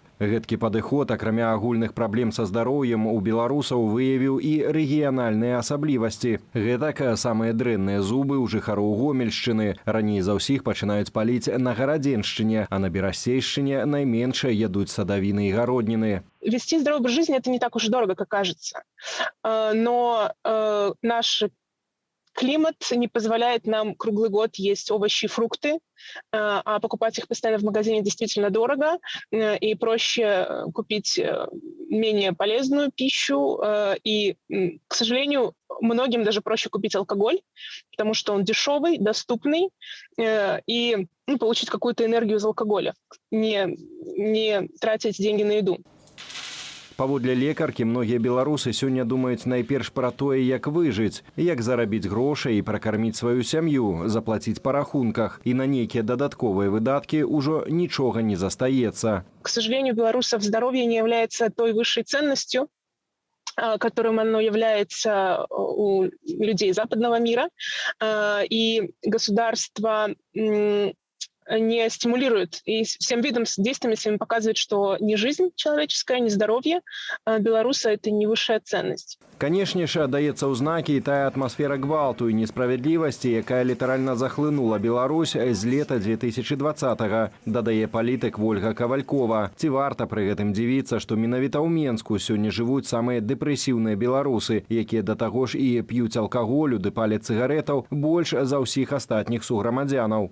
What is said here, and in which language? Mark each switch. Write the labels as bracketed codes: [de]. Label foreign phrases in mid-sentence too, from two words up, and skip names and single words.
[be] Гэткі падыход, акрамя агульных праблем са здароўем, у беларусаў выявіў і рэгіянальныя асаблівасці. Гэтак самыя дрэнныя зубы ў жыхароў Гомельшчыны. Раней за ўсіх пачынаюць паліць на Гарадзеншчыне, а на Берасейшчыне найменш ядуць садавіны і гародніны. [ru] Вести здоровый образ жизни – это не так уж дорого, как кажется. Но наш климат не позволяет нам круглый год есть овощи и фрукты, а покупать их постоянно в магазине действительно дорого, и проще купить менее полезную пищу. И, к сожалению, многим даже проще купить алкоголь, потому что он дешевый, доступный, и получить какую-то энергию из алкоголя, не тратить деньги на еду. [be] Паводле лекаркі, многія беларусы сёння думаюць найперш пра тое, як выжыць, як зарабіць грошай і пракарміць сваю сям'ю, заплаціць па рахунках, і на нейкія дадатковыя выдаткі ўжо нічога не застаецца. [ru] К сожалению, белорусов здоровье не является той высшей ценностью, которым оно является у людей западного мира, и государство не стимулирует и всем видом действиями своими показывает, что ни жизнь человеческая, ни здоровье белоруса – это не высшая ценность. [be] Канешне ж, даецца ў знакі і тая атмасфера гвалту і несправядлівасці, якая літаральна захлынула Беларусь з лета 2020-го, дадае палітык Вольга Кавалькова. Ці варта пры гэтым дзівіцца, што менавіта ў Менску сёння жывуць самыя дэпрэсіўныя беларусы, якія да таго ж і п'юць алкаголю ды паляць цыгарэтаў больш за ўсіх астатніх суграмадзянаў.